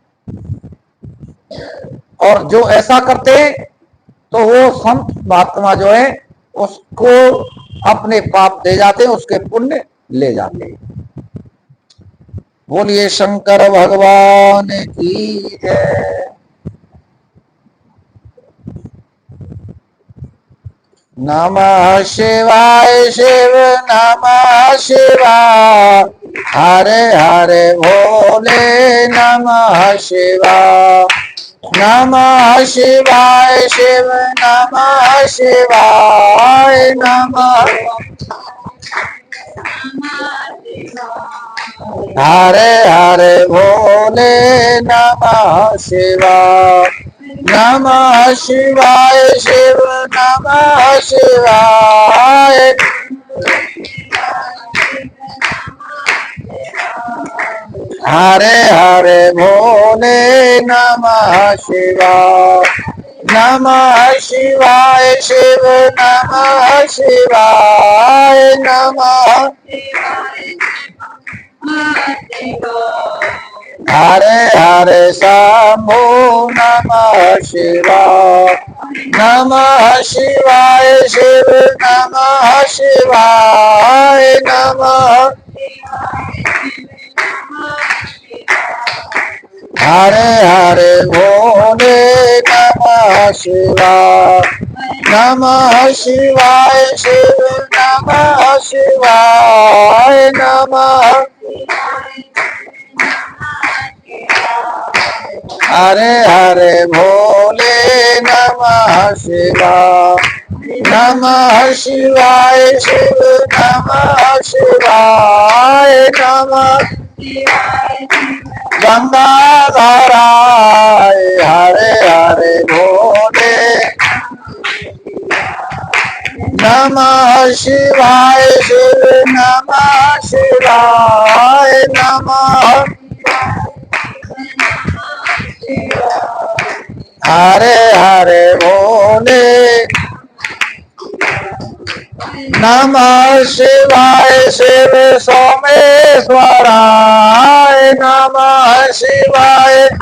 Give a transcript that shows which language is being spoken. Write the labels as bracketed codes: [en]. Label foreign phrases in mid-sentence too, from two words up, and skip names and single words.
[hi] और जो ऐसा करते हैं तो वो संत महात्मा जो है उसको अपने पाप दे जाते हैं, उसके पुण्य ले जाते हैं। बोलिए शंकर भगवान की जय। [sa] नमः शिवाय शिव नमः शिवाय, हरे हरे भोले नमः शिवाय। नमः शिवाय शिव नमः शिवाय, नमः हरे हरे भोले नमः शिवाय। नमः शिवाय शिव नमः शिवाय, हरे हरे भोले नमः शिवाय। नमः शिवाय शिव नमः शिवाय, नमः हरे हरे शंभो नमः शिवाय। नमः शिवाय शिव नमः शिवाय, नमः हरे हरे भोले नमः शिवाय। नमः शिवाय शिव नमः शिवाय, नमः हरे हरे भोले नमः शिवाय। नमः शिवाय शिव नमः शिवाय, नमः गंगाधराय हरे हरे भोले नमः शिवाय शिव नमः शिवाय, नमः हरे हरे भोले नमः शिवाय शिव सोमेश्वराय नमः शिवाय।